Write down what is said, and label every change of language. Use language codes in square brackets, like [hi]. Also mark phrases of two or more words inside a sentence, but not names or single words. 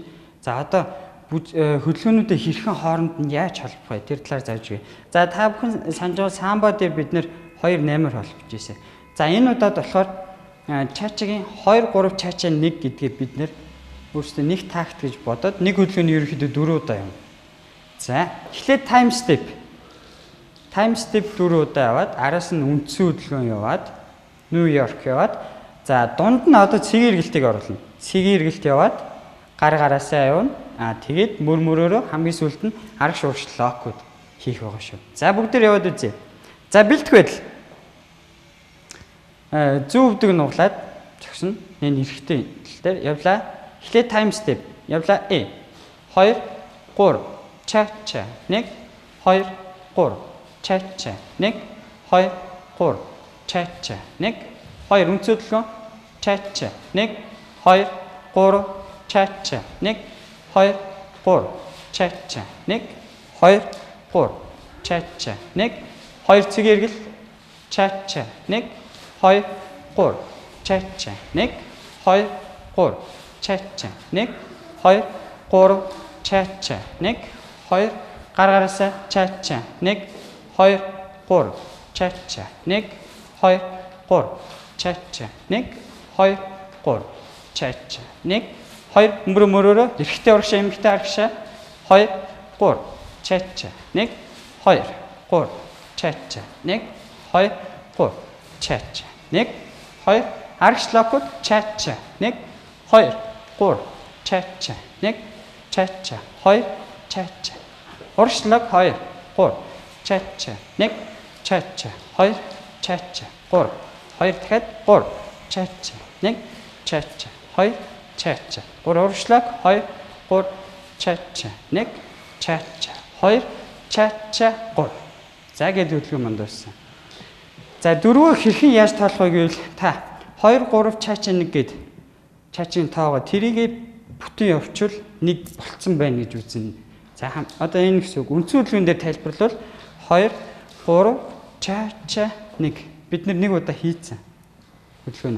[mn] За одоо хөдөлгөөнүүдээ хэрхэн хооронд нь яаж холбох вэ? Тэр талаар зааж өгье. За та бүхэн санаж байгаа самбо дээр бид нэр 2-8-аар холбож ирсэн. За энэ удаад болохоор чачагийн 2 3 чача 1 гэдгээ бид нэр өөрсдөө нэг такт гэж бодоод нэг хөдөлгөөний ерөнхийдөө 4 удаа юм. За эхлээд [en] time step [mn] 4 удаа яваад араас нь үндсэн хөдөлгөөн яваад Нью-Йорк яваад за дунд нь одоо цэгийн эргэлтийг оруулна. Цэгийн эргэлт яваад гараасаа явна. Тэгээд мөрөөрөө хамгийн сүүлд нь арга шуурш локууд хийх байгаа шүү. За бүгдээр яваад үзье. За бэлтгэх байдал. Зүүн өвдөг нуглаад зогсно. Энэ эрэхтэй тал дээр явлаа. Эхлээд [en] time step [mn] явлаа. 2 3 чача 1 2 3 чача 1 2 3 чача 1 2 үндсэн хөдөлгөөн чача 1 2 3 чача 1 2 3 чача 1 2 3 чача 1 2 цэг эргэл чача 1 2 3 чача 1 2 3 чача 1 2 3 чача 1 2 гараасаа чача 1 2 3 чача 1 2 3 чача 1 2 3 чача 1 2 мөрөөрөө эрэхтэй урагшаа эмэгтэй арагшаа 2 3 чача 1 2 3 чача 1 2 3 чача 1 2 арагш локууд чача 1 2 3 чача 1 чача 2 чача урагш лок 2 3 чача 1 чача 2 чача 3 2 дахиад 3 чача 1 чача 2 чача 3 урагшлаг 2 3 чача 1 чача 2 чача 3. За гэдэг хөдөлгөөн манд дууссан. За дөрвөө хэрхэн яаж тоолох вэ гэвэл та 2 3 чача 1 гээд чачийн тоогоо тэрийгээ бүтэн явуучвал 1 болцсон байна гэж үзнэ. За одоо энэ гэсэн үг үндсэн хөдөлгөөн дээр тайлбарлавал 2 3 чача 1 бид нэг удаа хийцэн хөдөлгөөн.